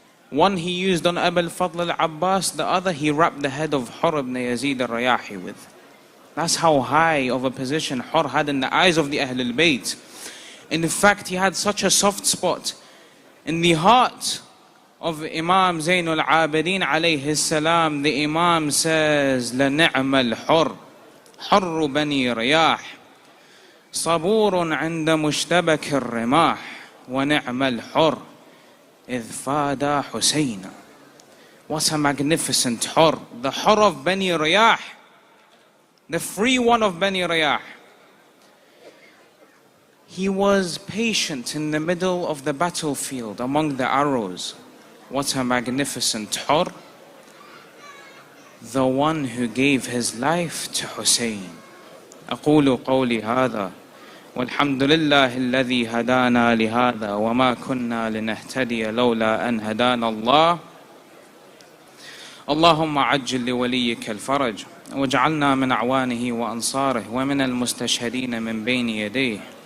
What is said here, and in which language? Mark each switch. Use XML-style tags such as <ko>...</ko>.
<en>One he used on Abu al-Fadl al-Abbas, the other he wrapped the head of Hurr ibn Yazid al-Riyahi with. That's how high of a position Hurr had in the eyes of the Ahlul Bayt. In fact, he had such a soft spot in the heart of Imam Zainul Abidin alayhi salam. The Imam says,</en> <ar>لَنِعْمَ الْحُرْ حُرُّ بَنِي رِيَاحٍ صَبُورٌ عِنْدَ مُشْتَبَكِ الرِّمَاحِ وَنِعْمَ الْحُرْ إِذْ فَادَ حُسَيْنًا.</ar> <en>What a magnificent Hurr, the Hurr of Bani Riyah, the free one of Bani Riyah. He was patient in the middle of the battlefield among the arrows. What a magnificent Hurr, the one who gave his life to Hussein.</en> <ar>أقول قولي هذا والحمد لله الذي هدانا لهذا وما كنا لنهتدي لولا أن هدانا الله. اللهم عجل لوليك الفرج واجعلنا من أعوانه وأنصاره ومن المستشهدين من بين يديه.</ar>